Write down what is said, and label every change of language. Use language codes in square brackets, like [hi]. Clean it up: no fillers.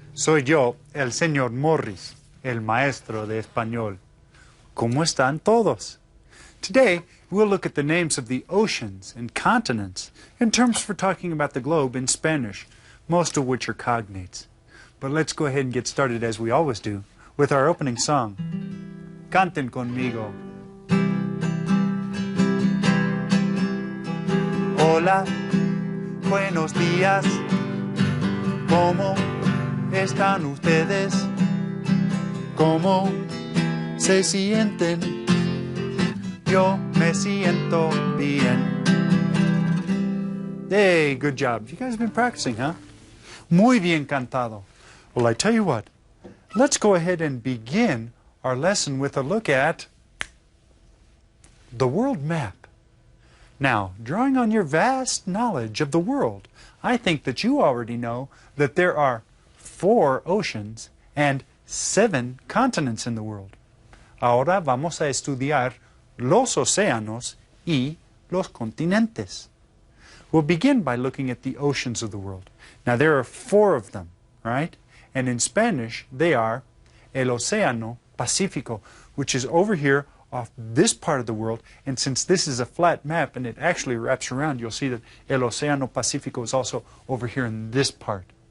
[es] Soy yo, el señor Morris, el maestro de español. ¿Cómo están todos? [en] Today, we'll look at the names of the oceans and continents in terms for talking about the globe in Spanish, most of which are cognates. But let's go ahead and get started as we always do with our opening song. [es] Canten conmigo. Hola, buenos días. ¿Cómo están ustedes? ¿Cómo se sienten? Yo me siento bien. [en] Hey, good job. You guys have been practicing, huh? [es] Muy bien cantado. [en] Well, I tell you what. Let's go ahead and begin our lesson with a look at the world map. Now, drawing on your vast knowledge of the world, I think that you already know that there are 4 oceans and 7 continents in the world. [es] Ahora vamos a estudiar los océanos y los continentes. [en] We'll begin by looking at the oceans of the world. Now, there are 4 of them, right? And in Spanish, they are el Océano Pacífico, which is over here off this part of the world, and since this is a flat map and it actually wraps around, you'll see that el Océano Pacífico is also over here in this part.